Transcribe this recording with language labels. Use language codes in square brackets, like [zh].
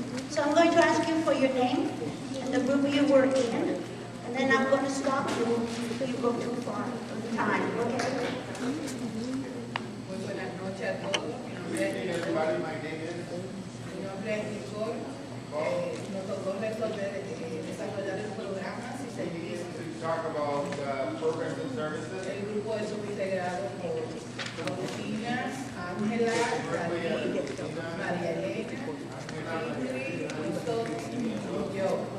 [en] So I'm going to ask you for your name and the group you were in, and then I'm going to stop you if you go too far. Time, okay? [es] Muy buenas noches a todos. Mi nombre es Lynn. Mi nombre es Nicole. Nos tocó desarrollar el programa y servicios. [en] Talk about programs and services. [es] El grupo es integrado por Agustina, Ángela, Dalí, María Elena, Ingrid, Cristo y yo.